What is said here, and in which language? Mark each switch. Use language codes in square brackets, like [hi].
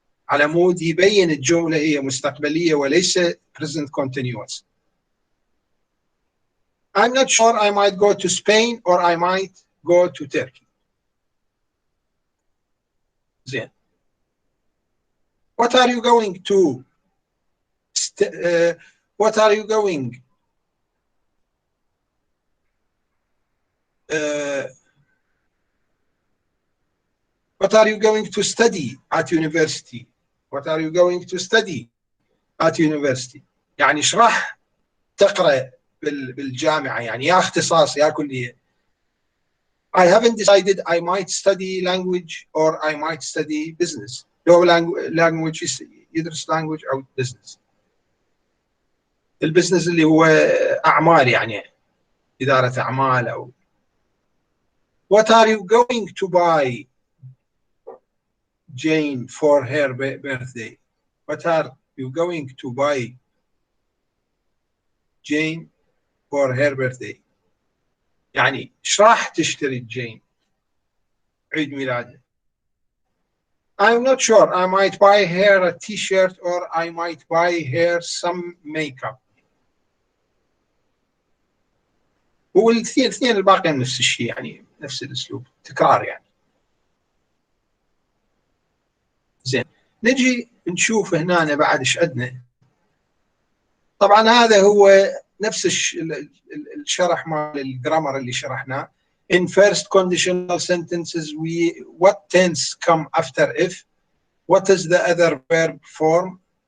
[ar] على مود يبين الجملة هي مستقبلية وليس present continuous. [en] I'm not sure, I might go to Spain or I might go to Turkey. زين. What are you going to? What are you going? What are you going to study at university? What are you going to study at university? [ar] يعني ايش راح تقرأ بالجامعة، يعني يا اختصاص يا كلية. [en] I haven't decided, I might study language or I might study business. [ar] لو language يدرس language أو business. البزنس اللي هو أعمال، يعني إدارة أعمال أو. [en] What are you going to buy Jane for her birthday? What are you going to buy Jane for her birthday? [ar] يعني ايش راح تشتري جين عيد ميلادها. [en] I'm not sure, I might buy her a t-shirt or I might buy her some makeup. [ar] والاثنين الباقيين نفس الشيء، يعني نفس الاسلوب تكرار يعني. زين، نجي نشوف هنا بعد ايش عندنا. طبعا هذا هو نفس الشرح مال الجرامر اللي شرحناه. [en] In first conditional sentences, what tense come after if? What is the other verb form?